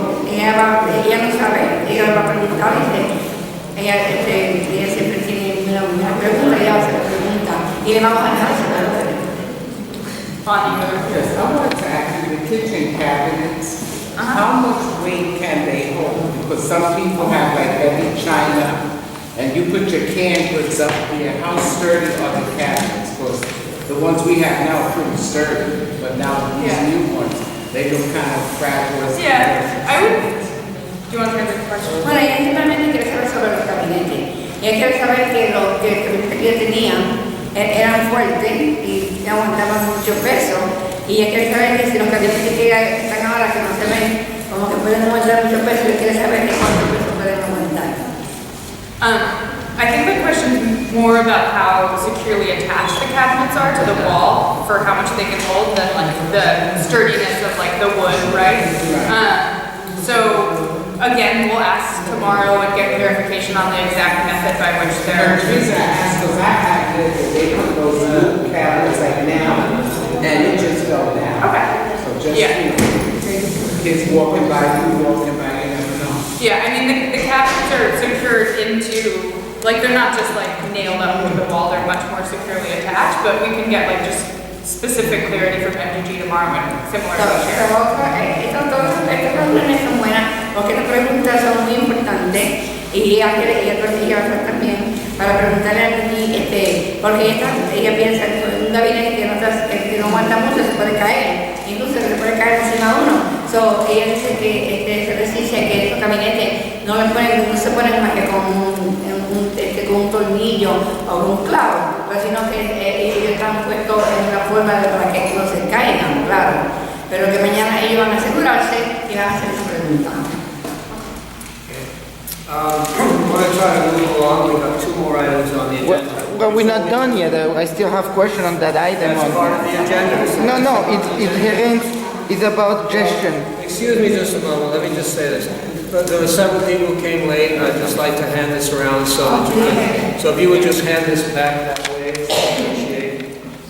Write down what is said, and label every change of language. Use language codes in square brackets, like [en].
[es] Ella no sabe, ella va a preguntar ella siempre tiene una pregunta, ella va a hacer la pregunta y le vamos a dejar hacer la pregunta. [en] Yes, I wanted to ask you, the kitchen cabinets, how much weight can they hold? Because some people have like heavy china, and you put your canned goods up there, how sturdy are the cabinets? Because the ones we have now are pretty sturdy, but now these new ones, they look kind of fragile. Yeah, I would. Do you want to answer the question? [es] Bueno, ella simplemente quiere saber sobre los gabinetes. Ella quiere saber que los que ella tenía eran fuertes y aguantaban mucho peso. Y ella quiere saber que si los gabinetes que están ahora que no se ven, como que pueden aguantar mucho peso, ella quiere saber que cuánto peso pueden aguantar. [en] I think the question is more about how securely attached the cabinets are to the wall for how much they can hold than like the sturdiness of like the wood, right? So again, we'll ask tomorrow and get clarification on the exact method by which they're. The reason I asked was I had they put those new cabinets like now, and it just fell down. Okay. So just, Yeah. you know, kids walking by, you walking by, you never know. Yeah, I mean the cabinets are secured into, like they're not just like nailed up to the wall, they're much more securely attached, but we can get like just specific clarity from MDG tomorrow and similar to share. [es] Estas razones son buenas porque estas preguntas son muy importantes y ella va a hacer también para preguntarle a mí, porque ella piensa que un gabinete que no aguanta mucho se puede caer, incluso se puede caer encima de uno. Ella dice que se resiste que estos gabinetes no se ponen más que con un tornillo o un clavo, pero sino que ellos están puestos en una forma para que no se caigan, claro. Pero que mañana ellos van a asegurarse y van a hacer esa pregunta. [en] I want to try to move along. We have two more items on the agenda. Well, we're not done yet. I still have question on that item. That's part of the agenda. No, it's about gestion. Excuse me just a moment, let me just say this. There were several people who came late, and I'd just like to hand this around so that you can, so if you would just hand this back that way, I appreciate it.